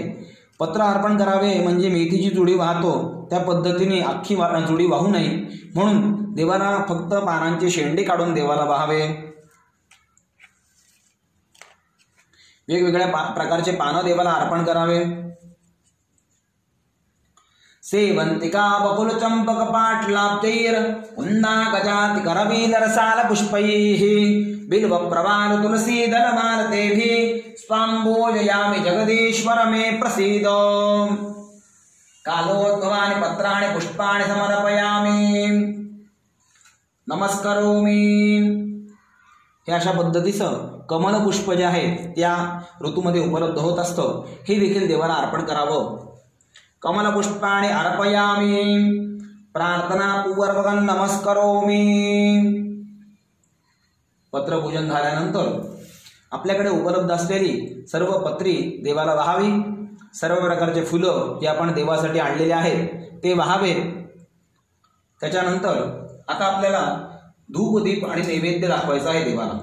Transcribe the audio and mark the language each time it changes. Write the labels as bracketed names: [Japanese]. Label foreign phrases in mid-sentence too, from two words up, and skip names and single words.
[Marathi] पत्र अर्पण करावे म्हणजे मेथीची जुडी वाहतो त्या पद्धतीने अख्खी जुडी वाहू नये, म्हणून देवाला फक्त पानांचे शेंडे काढून देवाला वाहावे। वेगवेगळ्या प्रकारचे पानं देवाला अर्पण करावे। [Sanskrit] सेवंतिका बकुल चंपक पाटलाब्जैर कुंदा गजाति करवीलरसाल पुष्पैः बिल्व प्रवाल तुलसी दल मालतेभिः स्वाम्बोजयामि जगदीश्वर मे प्रसीद। कालोद्भवानि पत्राणि पुष्पाणि समर्पयामि नमस्करोमि। [Marathi] हे अशा पद्धतीचं कमल पुष्प जे आहे त्या ऋतूमध्ये उपलब्ध होत असतं, हे देखील देवाला अर्पण करावं। [Sanskrit] कमल पुष्पाणि अर्पयामि प्रार्थना पूर्वकं नमस्करोमि। [Marathi] पत्रपूजन झाल्यानंतर आपल्याकडे उपलब्ध असलेली सर्व पत्री देवाला वाहावी। सर्व प्रकारचे फुलं जे आपण देवासाठी आणलेले आहेत ते वाहावे। त्याच्यानंतर आता आपल्याला धूप दीप आणि नैवेद्य दाखवायचा आहे देवाला।